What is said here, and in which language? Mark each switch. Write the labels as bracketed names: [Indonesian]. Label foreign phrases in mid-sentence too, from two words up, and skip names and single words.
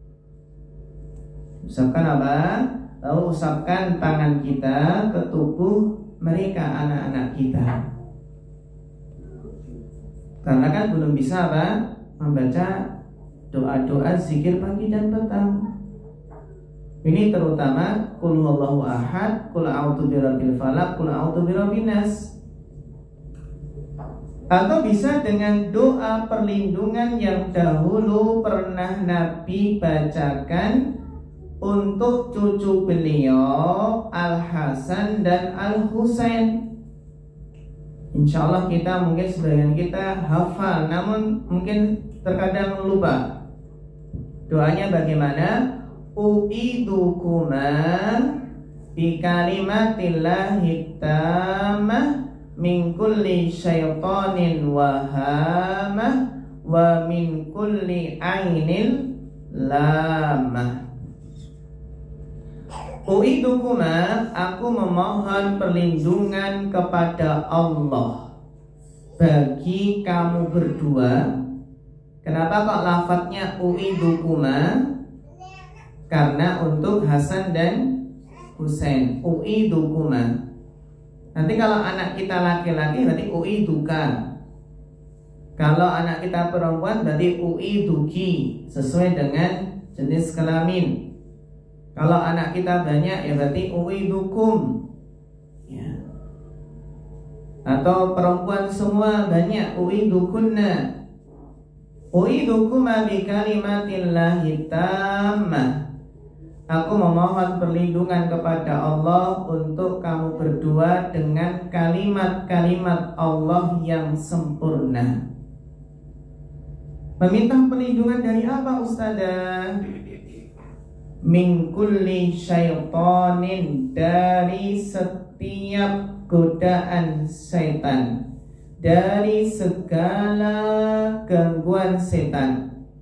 [Indonesian] Usapkan Lalu usapkan tangan kita ke tubuh mereka, anak-anak kita. Karena kan belum bisa membaca doa-doa zikir pagi dan petang. Ini terutama [Arabic] قل هو الله أحد، قل أعوذ برب الفلق، قل أعوذ برب الناس. [Indonesian] Atau bisa dengan doa perlindungan yang dahulu pernah Nabi bacakan untuk cucu beliau Al-Hasan dan Al-Husain. [Arabic] إن شاء الله [Indonesian] kita mungkin sebagian kita hafal, namun mungkin terkadang lupa. Doanya bagaimana? [Arabic] أعيذكما بكلمات الله التامة من كل شيطان وهامة ومن كل عين لامة. U'idukuma, [Indonesian] aku memohon perlindungan kepada Allah bagi kamu berdua. Kenapa kok lafadznya u'idukuma? Karena untuk Hasan dan Husain. [Arabic] U'idukuma. [Indonesian] Nanti kalau anak kita laki-laki berarti u'iduka. Kalau anak kita perempuan berarti u'iduki, sesuai dengan jenis kelamin. Kalau anak kita banyak ya berarti u'idukum ya. Atau perempuan semua banyak, [Arabic] u'idukunna. أعيذكما بكلمات الله التامة. [Indonesian] Aku memohon perlindungan kepada Allah untuk kamu berdua dengan kalimat-kalimat Allah yang sempurna. Meminta perlindungan dari apa, Ustazah? [Arabic] من كل شيطان, [Indonesian] dari setiap godaan setan, dari segala gangguan setan.